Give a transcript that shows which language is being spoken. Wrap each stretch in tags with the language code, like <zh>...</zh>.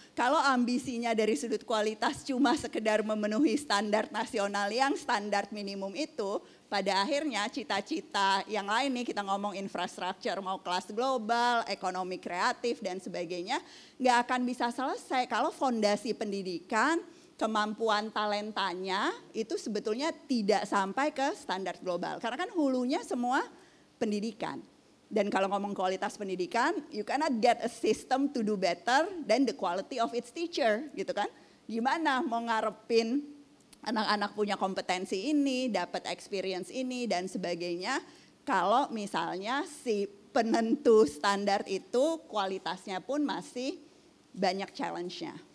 <id>Kalau ambisinya dari sudut kualitas cuma sekedar memenuhi standar nasional yang standar minimum itu, pada akhirnya cita-cita yang lain nih, kita ngomong infrastruktur mau kelas global, ekonomi kreatif dan sebagainya, nggak akan bisa selesai kalau fondasi pendidikan, kemampuan talentanya itu sebetulnya tidak sampai ke standar global. Karena kan hulunya semua pendidikan. Dan kalau ngomong kualitas pendidikan,</id> <en>you cannot get a system to do better than the quality of its teacher,</en> <id>gitu kan? Gimana mau ngarepin anak-anak punya kompetensi ini, dapat experience ini dan sebagainya, kalau misalnya si penentu standar itu kualitasnya pun masih banyak challenge-nya.</id>